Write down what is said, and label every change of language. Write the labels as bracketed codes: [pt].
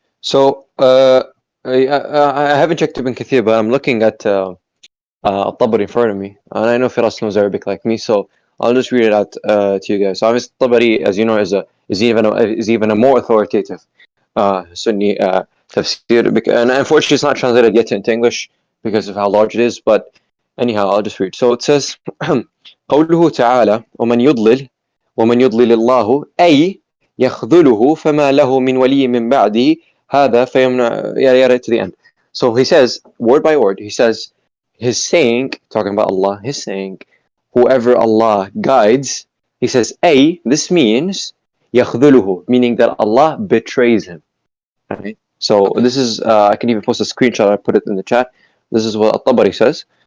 [en] So, I haven't checked Ibn Kathir, but I'm looking at Tabari in front of me, and I know Firas knows Arabic like me, so I'll just read it out to you guys. So, obviously, Tabari, as you know, is even a more authoritative Sunni tafsir, and unfortunately, it's not translated yet into English because of how large it is. But anyhow, I'll just read. So it says, [ar] قوله تعالى ومن يضلل الله أي يخذله فما له من ولي من بعده هذا فيمنع [en] to the end. So he says, word by word, he says, his saying, talking about Allah, his saying, whoever Allah guides, he says, A, this means يخذله, meaning that Allah betrays him. Right? So Okay. this is, I can even post a screenshot, I put it in the chat. This is what At-Tabari says.